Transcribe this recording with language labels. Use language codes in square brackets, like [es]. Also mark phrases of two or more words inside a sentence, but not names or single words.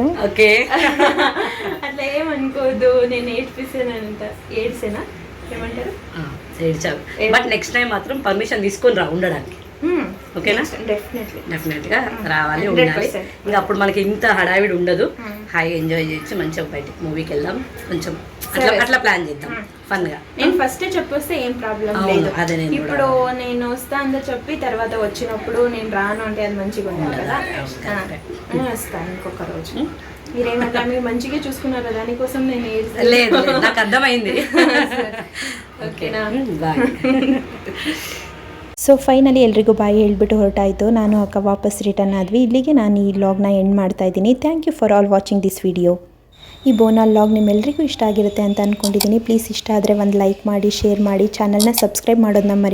[kn] ಓಕೆ ಅಲ್ಲ ಏನ್ ಅನ್ಕೋದು [te] నేను 8 పీసేనంట 8 సేనా ఏమంటారు [en] but next time [te] మాత్రం పర్మిషన్ తీసుకొని రా ఉండడానికి. ఓకేనా? డెఫినెట్గా రావాలి, ఉండాలి. ఇంకా అప్పుడు మనకి ఇంత హడావిడి ఉండదు. హాయి ఎంజాయ్ చేయొచ్చు, మంచిగా బయటికి మూవీకి వెళ్దాం, కొంచెం అట్లా ప్లాన్ చేద్దాం ఫన్ గా. నేను ఫస్ట్ చెప్పొస్తే ఏం ప్రాబ్లం లేదు. ఇప్పుడు నేను వస్తా అని చెప్పి తర్వాత వచ్చినప్పుడు నేను రాను అంటే అది మంచిగా ఉండదు కదా. నేను వస్తాను ఇంకొక రోజు. మీరేమన్నా మీరు మంచిగా చూసుకున్నారు, దానికోసం నేను లేదు నాకు అర్థమైంది. ఓకేనా? బాయ్. [en] so finally [kn] ಎಲ್ರಿಗೂ ಬಾಯ್ ಹೇಳ್ಬಿಟ್ಟು ಹೊರಟಾಯಿತು. ನಾನು ಅಕ್ಕ ವಾಪಸ್ ರಿಟರ್ನ್ ಆದ್ವಿ. ಇಲ್ಲಿಗೆ ನಾನು ಈ ವ್ಲಾಗ್ನ ಎಂಡ್ ಮಾಡ್ತಾ ಇದ್ದೀನಿ. [en] thank you for all watching this video. [kn] ಈ ಬೋನಾಲ್ ವ್ಲಾಗ್ ನಿಮ್ಮೆಲ್ಲರಿಗೂ ಇಷ್ಟ ಆಗಿರುತ್ತೆ ಅಂತ ಅಂದ್ಕೊಂಡಿದ್ದೀನಿ. ಪ್ಲೀಸ್ ಇಷ್ಟ ಆದರೆ ಒಂದು ಲೈಕ್ ಮಾಡಿ, ಶೇರ್ ಮಾಡಿ, ಚಾನಲ್ನ ಸಬ್ಸ್ಕ್ರೈಬ್ ಮಾಡೋದನ್ನ ಮರಿಬೇಡಿ.